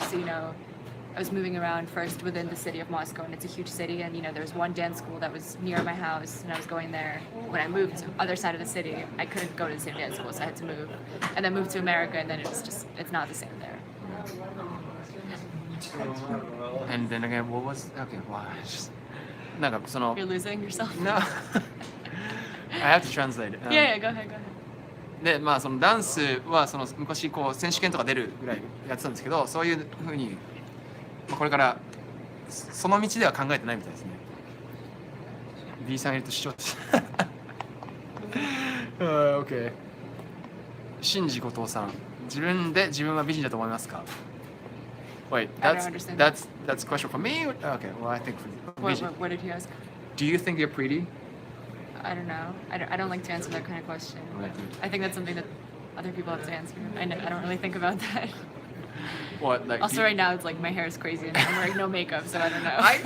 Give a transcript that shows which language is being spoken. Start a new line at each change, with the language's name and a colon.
English: So, you know, I was moving around first within the city of Moscow, and it's a huge city. And, you know, there was one dance school that was near my house, and I was going there. When I moved to the other side of the city, I couldn't go to the same dance school, so I had to move. And then moved to America, and then it's not the same there. And then again, what was okay? Wow, just
Japanese: なんかその
English: You're losing yourself. No, I have to translate. Yeah, go ahead.
Japanese: でまあそのダンスはその昔こう選手権とか出るぐらいやってたんですけど、そういう風に、まあ、これからその道では考えてないみたいですね。 B さんいると主張して。
English: OK。
Japanese: 新次後藤さん、自分で自分は美人だと思いますか？
English: Wait, I don't understand. that's a question for me. Okay, well I think for What did he ask? Do you think you're pretty? I don't know. I don't like to answer that kind of question. I think that's something that other people have to answer. I don't really think about that. What like? Also, right now it's like my hair is crazy and I'm wearing no makeup, so I don't know.